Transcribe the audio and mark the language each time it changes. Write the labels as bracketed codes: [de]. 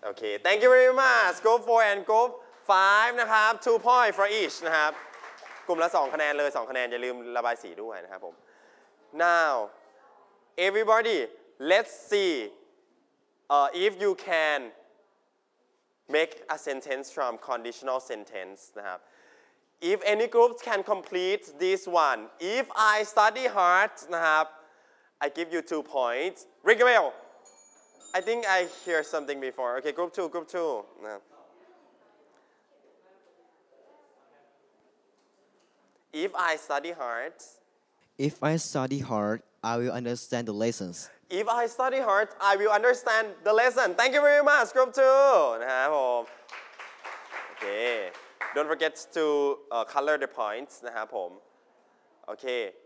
[en] okay thank you very much group 4 and group 5นะครับ2 point for each นะครับ [th] กลุ่มละ2คะแนนเลย2คะแนนอย่าลืมระบายสีด้วยนะครับผม [en] now everybody let's see if you canMake a sentence from conditional sentence. นะครับ If any groups can complete this one, if I study hard, นะครับ I give you 2 points. Rigwell, I think I hear something before. Okay, group 2, group 2. If I study hard, I will understand the lessons. If I study hard, I will understand the lesson. Thank you very much, group 2. นะครับผม Okay. Don't forget to color the points. นะครับผม Okay.